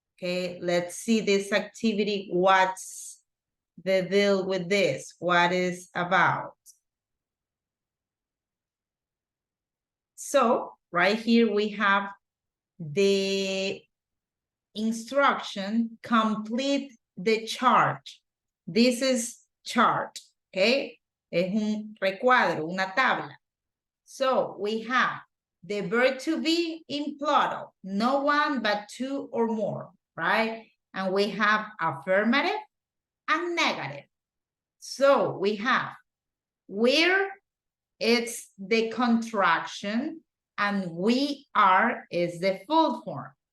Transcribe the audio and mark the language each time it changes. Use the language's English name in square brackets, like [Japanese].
[English] Okay, let's see this activity. What's the deal with this? What is about? So right here we have the instruction, complete the chart. This is chart, okay? [Spanish] Es un recuadro, una tabla. [English] So we have the verb to be in plural, no one but 2 or more, right? And we have affirmative and negative. So we have where it's the contraction and we are is the full form.